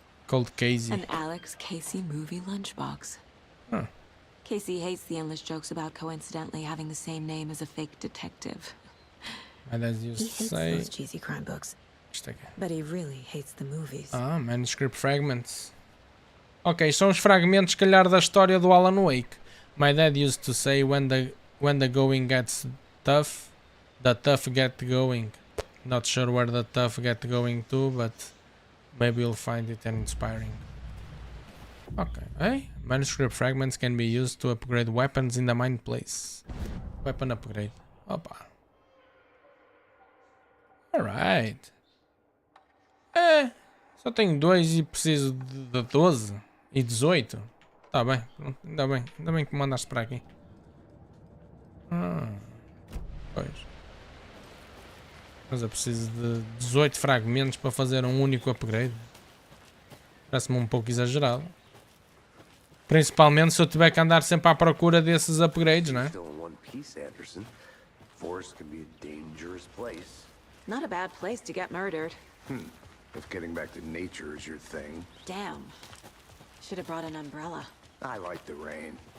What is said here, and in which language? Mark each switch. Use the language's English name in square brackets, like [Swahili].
[English] Cold Casey. An Alex Casey movie lunchbox. Huh. Casey hates the endless jokes about coincidentally having the same name as a fake detective. And as you He hates say... those cheesy crime books, [Portuguese] Isto aqui. [English] but he really hates the movies. Manuscript fragments. [Portuguese] Ok, são os fragmentos, se calhar, da história do Alan Wake. [English] My dad used to say when the going gets tough, the tough get going. Not sure where the tough get going to, but maybe you'll find it inspiring. Okay, hey, manuscript fragments can be used to upgrade weapons in the mine place. Weapon upgrade. Opa. Alright. [Portuguese] É. Só tenho 2 e preciso de 12 e 18. Tá bem. Ainda bem. Ainda bem que me mandaste para aqui. Pois. Mas eu preciso de 18 fragmentos para fazer um único upgrade. Parece-me um pouco exagerado. Principalmente se eu tiver que andar sempre à procura desses upgrades, né? [English] Still in one piece, Anderson. Forest can be a dangerous place. Not a bad place to get murdered. If getting back to nature is your thing. Damn. Should have brought an umbrella. I like the rain.